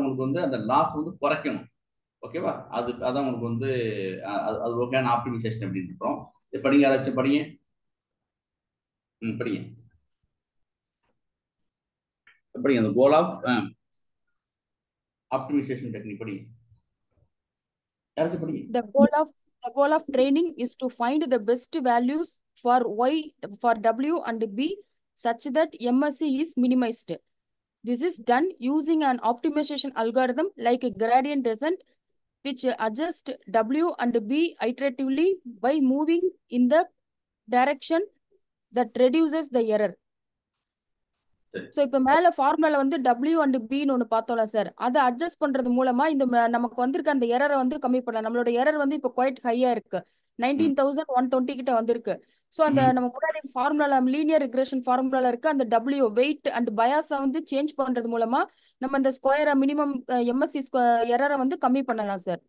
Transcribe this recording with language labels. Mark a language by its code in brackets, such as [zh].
[ta] உங்களுக்கு வந்து அந்த லாஸ் வந்து குறைக்கணும், ஓகேவா? அதான் உங்களுக்கு வந்து அது ஓகேயான ஆப்டிமைசேஷன் அப்படின்னு இருக்கோம். படிங்க, யாராச்சும் படிங்க. படிங்க அந்த கோல் ஆஃப் ஆப்டிமைசேஷன் டெக்னிக் படிங்க. யாராச்சும் படிங்க. [en] The goal of training is to find the best values for y, for w and b such that MSE is minimized. This is done using an optimization algorithm like a gradient descent, which adjusts w and b iteratively by moving in the direction that reduces the error. [ta] So இப்போ மேலே ஃபார்முலால வந்து W and பின்னு ஒன்று பார்த்தோம்ல sir, அதை adjust பண்றது மூலமா இந்த நமக்கு வந்திருக்க அந்த எரரை வந்து கம்மி பண்ணலாம். நம்மளோட எரர் வந்து இப்போ குவைட் ஹையா இருக்கு, 19,120 கிட்ட வந்திருக்கு. ஸோ அந்த நம்ம முன்னாடி ஃபார்முலால லீனியர் ரிக்ரெஷன் ஃபார்முலால இருக்க அந்த டபிள்யூ வெயிட் அண்ட் பயாஸை வந்து சேஞ்ச் பண்றது மூலமா நம்ம இந்த ஸ்கொயரை மினிமம் எம்எஸ்சி எரரை வந்து கம்மி பண்ணலாம் சார்.